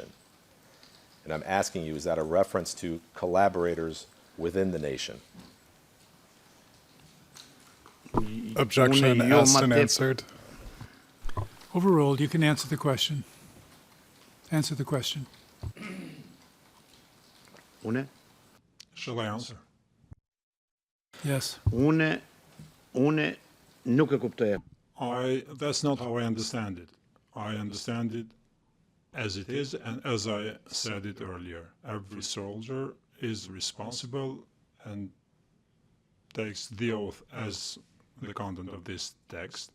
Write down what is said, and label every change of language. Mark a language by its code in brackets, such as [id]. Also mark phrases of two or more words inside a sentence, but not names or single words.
[en] And I'm asking you, is that a reference to collaborators within the nation? Objection [sq] Unë jo [en] asked [sq] ma [en] and [sq] tepër- [en] answered. Overruled. You can answer the question. Answer the question. [sq] Une [en] Shall I answer? Yes. [sq] une nuk e kuptoj. [en] That's not how I understand it. I understand it as it is, and as I said it earlier, every soldier is responsible and takes the oath as the content of this text.